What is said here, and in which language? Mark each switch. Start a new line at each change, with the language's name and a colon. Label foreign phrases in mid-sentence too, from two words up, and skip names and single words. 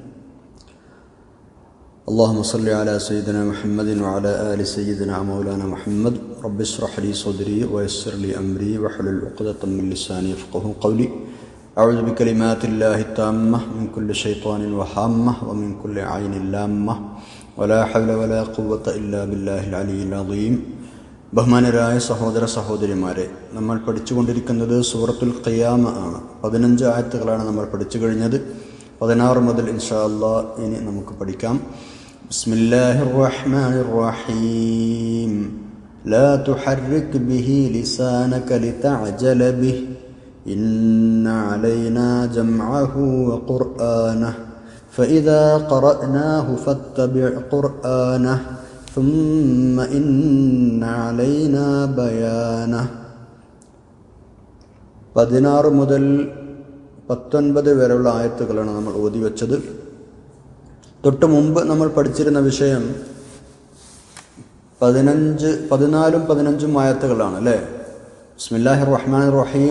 Arabic: اللهم صل على سيدنا محمد وعلى آل سيدنا مولانا محمد. رب اشرح لي صدري ويسر لي أمري واحلل عقدة من لساني يفقهوا قولي. أعوذ بكلمات الله التامة من كل شيطان وهامة ومن كل عين لامة ولا حول ولا قوة إلا بالله العلي العظيم.
Malayalam: ബഹുമാനരായ സഹോദര സഹോദരിമാരെ, നമ്മൾ പഠിച്ചുകൊണ്ടിരിക്കുന്നത് സൂറത്തുൽ ഖിയാമ ആണ്. 15 ആയത്തുകളാണ് നമ്മൾ പഠിച്ചു കഴിഞ്ഞത്. 16 മുതൽ
Arabic: إن شاء الله
Malayalam: ഇനി നമുക്ക് പഠിക്കാം.
Arabic: بسم الله الرحمن الرحيم. لا تحرك به لسانك لتعجل به إن علينا جمعه وقرآنه فإذا قرأناه فاتبع قرآنه ثم إن علينا بيانه.
Malayalam: 16 മുതൽ 19 വരെയുള്ള ആയത്തുകളാണ് നമ്മൾ ഓതി വെച്ചത്. തൊട്ട് മുമ്പ് നമ്മൾ പഠിച്ചിരുന്ന വിഷയം 14ഉം 15ഉം ആയത്തുകളാണ് അല്ലേ.
Arabic: بسم الله الرحمن الرحيم.